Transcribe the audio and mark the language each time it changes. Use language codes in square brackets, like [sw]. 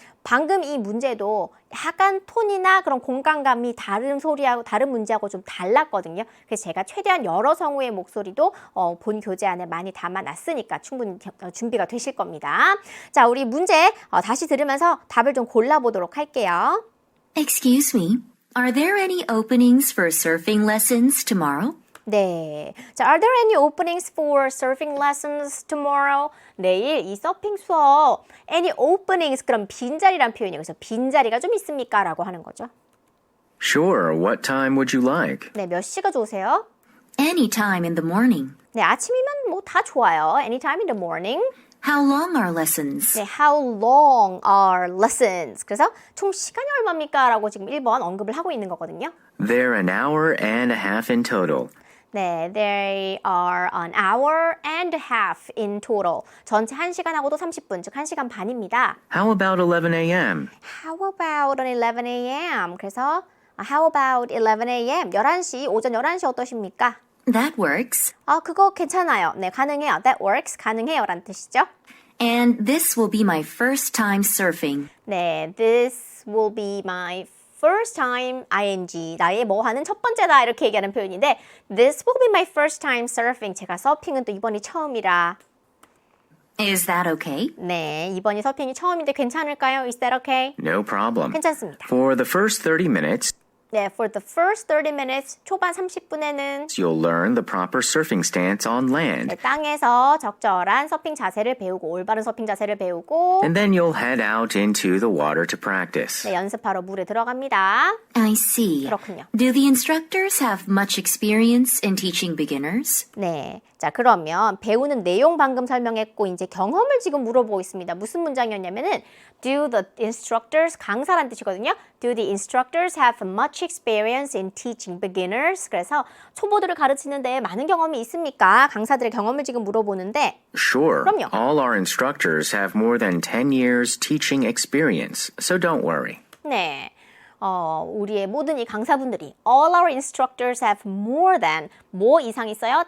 [ko] 방금 이 문제도 약간 톤이나 그런 공간감이 다른 소리하고 다른 문제하고 좀 달랐거든요. 그래서 제가 최대한 여러 성우의 목소리도 본 교재 안에 많이 담아놨으니까 충분히 준비가 되실 겁니다. 자, 우리 문제 다시 들으면서 답을 좀 골라보도록 할게요. [en] Excuse me, are there any openings for surfing lessons tomorrow? [ko] 네. [en] 자, are there any openings for surfing lessons tomorrow? [ko] 내일 이 서핑 수업 [en] any openings [ko] 그럼 빈자리란 표현이에요. 그래서 빈자리가 좀 있습니까? 라고 하는 거죠. [en] Sure, what time would you like? [ko] 네, 몇 시가 좋으세요? [en] Anytime in the morning. [ko] 네, 아침이면 뭐 다 좋아요. [en] Anytime in the morning. How long are lessons? 네, how long are lessons? [ko] 그래서 총 시간이 얼마입니까? 라고 지금 1번 언급을 하고 있는 거거든요. [en] They're an hour and a half in total. 네, they are an hour and a half in total. [ko] 전체 1시간하고도 30분, 즉 1시간 반입니다. [en] How about 11 a.m.? How about an 11 a.m.? 그래서 how about 11 a.m.? [ko] 11시, 오전 11시 어떠십니까? [en] That works. [ko] 그거 괜찮아요. 네, 가능해요. [en] That works. [ko] 가능해요. 라는 뜻이죠. [en] And this will be my first time surfing. 네, this will be my first time ing. [ko] 나의 뭐 하는 첫 번째다 이렇게 얘기하는 표현인데 [en] this will be my first time surfing. [ko] 제가 서핑은 또 이번이 처음이라. [en] Is that okay? [ko] 네, 이번이 서핑이 처음인데 괜찮을까요? [en] Is that okay? No problem. [ko] 괜찮습니다. [en] For the first 30 minutes, 네, for the first 30 minutes, [ko] 초반 30분에는 [en] you'll learn the proper surfing stance on land. [ko] 네, 땅에서 적절한 서핑 자세를 배우고 올바른 서핑 자세를 배우고 [en] And then you'll head out into the water to practice. [ko] 네, 연습하러 물에 들어갑니다. [en] I see. [ko] 그렇군요. [en] Do the instructors have much experience in teaching beginners? [ko] 네, 자 그러면 배우는 내용 방금 설명했고 이제 경험을 지금 물어보고 있습니다. 무슨 문장이었냐면은 [en] Do the instructors, [ko] 강사란 뜻이거든요. [en] Do the instructors have much experience in teaching beginners? [ko] 그래서 초보들을 가르치는 데 많은 경험이 있습니까? 강사들의 경험을 지금 물어보는데 [en] Sure. [ko] 그럼요. [en] All our instructors have more than 10 years teaching experience, so don't worry. [ko] 네, 우리의 모든 이 강사분들이 [en] All our instructors have more than [ko] 뭐 이상 있어요?